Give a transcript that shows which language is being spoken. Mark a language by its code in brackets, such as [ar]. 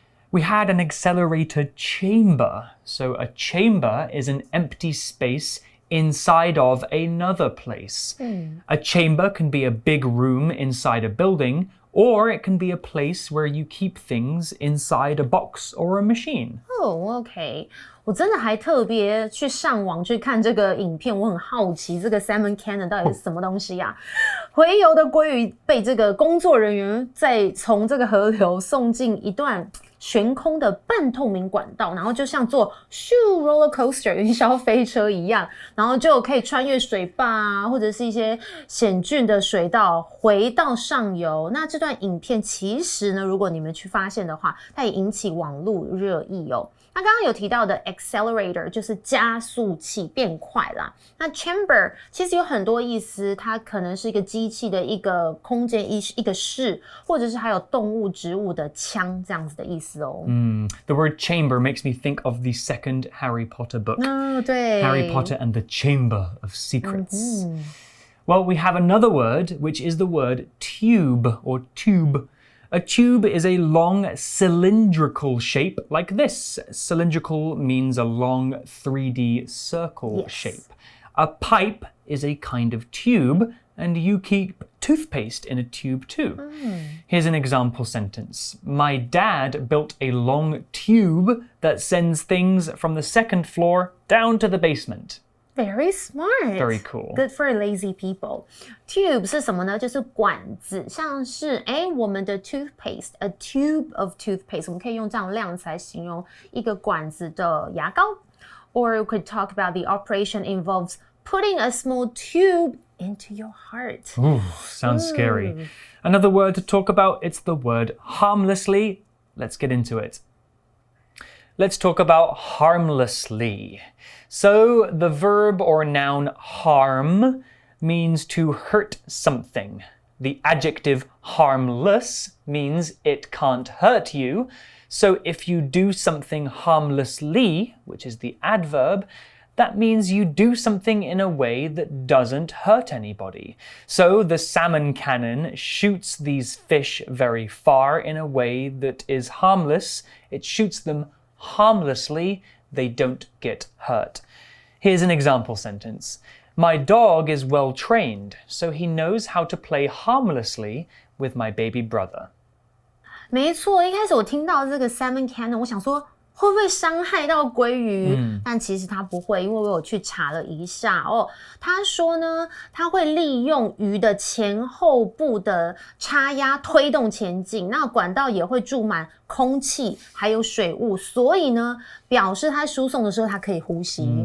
[en] We had an accelerator chamber. So a chamber is an empty space inside of another place. A chamber can be a big room inside a building, or it can be a place where you keep things inside a box or a machine. Oh, okay. [zh] 我真的还特别去上网去看这个影片，我很好奇这个 salmon cannon 到底是什么东西呀？洄游的鲑鱼被这个工作人员再从这个河流送进一段悬空的半透明管道，然后就像坐roller coaster 云霄飞车一样，然后就可以穿越水坝啊，或者是一些险峻的水道回到上游。那这段影片其实呢，如果你们去发现的话，它也引起网络热议哦。那刚刚有提到的 accelerator 就是加速器变快啦。那 chamber 其实有很多意思，它可能是一个机器的一个空间一个室，或者是还有动物植物的腔这样子的意思哦。 [en] The word chamber makes me think of the second Harry Potter book. [zh] 对 [en] Harry Potter and the Chamber of Secrets. Well, we have another word, which is the word tube or tube. A tube is a long cylindrical shape like this. Cylindrical means a long 3D circle shape. A pipe is a kind of tube, and you keep toothpaste in a tube too. Here's an example sentence. My dad built a long tube that sends things from the second floor down to the basement. Very smart. Very cool. Good for lazy people. Tube [zh] 是什么呢？就是管子，像是我们的 [en] toothpaste, a tube of toothpaste. [zh] 我们可以用这样量词来形容一个管子的牙膏。 [en] Or we could talk about the operation involves putting a small tube into your heart. Ooh, sounds scary. Another word to talk about, it's the word harmlessly. Let's get into it. Let's talk about harmlessly. So the verb or noun harm means to hurt something. The adjective harmless means it can't hurt you. So if you do something harmlessly, which is the adverb, that means you do something in a way that doesn't hurt anybody. So the salmon cannon shoots these fish very far in a way that is harmless. It shoots them harmlessly. They don't get hurt. Here's an example sentence. My dog is well trained, so he knows how to play harmlessly with my baby brother. [zh] 没错，一开始我听到这个 salmon cannon， 我想说会不会伤害到鲑鱼？但其实它不会，因为我有去查了一下哦。他说呢，他会利用鱼的前后部的插压推动前进，那管道也会注满空气还有水雾，所以呢，表示它输送的时候它可以呼吸。